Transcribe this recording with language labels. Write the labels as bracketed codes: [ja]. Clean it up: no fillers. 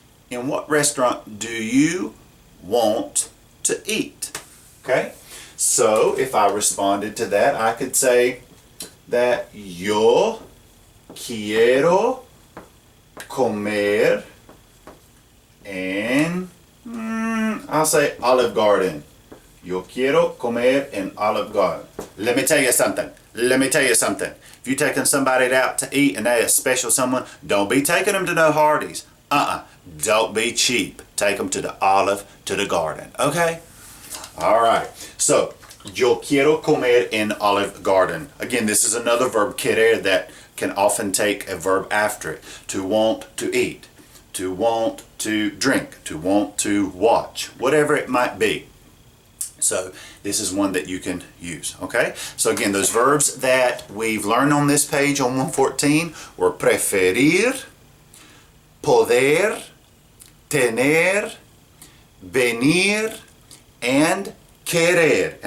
[en] In what restaurant do you want to eat? Okay? So if I responded to that, I could say that [es] yo quiero comer en, [en] I'll say Olive Garden. [es] Yo quiero comer en Olive Garden. [en] Let me tell you something. If you're taking somebody out to eat and they're a special someone, don't be taking them to no Hardee's. Don't be cheap. Take them to the Garden. Okay? All right. So, [es] yo quiero comer en Olive Garden. [en] Again, this is another verb, querer, that can often take a verb after it. To want to eat, to want to drink, to want to watch, whatever it might be. So this is one that you can use, okay? So again, those verbs that we've learned on this page on 114 were preferir, poder, tener, venir, and querer.